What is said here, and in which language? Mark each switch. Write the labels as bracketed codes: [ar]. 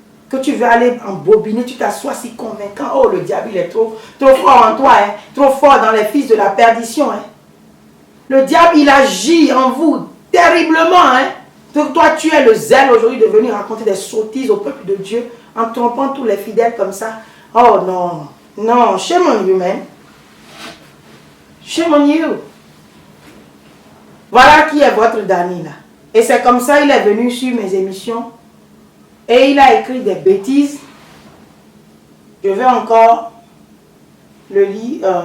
[fr] Que tu veux aller embobiner, tu t'assois si convaincant. Oh, le diable, il est trop fort en toi, hein, trop fort dans les fils de la perdition. Hein. Le diable, il agit en vous terriblement. Hein. Toi, tu es le zèle aujourd'hui de venir raconter des sottises au peuple de Dieu en trompant tous les fidèles comme ça. [en] Oh [fr] non, non, [en] shame on you, man. Shame on you. [fr] Voilà qui est votre Dani là. Et c'est comme ça il est venu sur mes émissions. Et il a écrit des bêtises. Je vais encore le lire.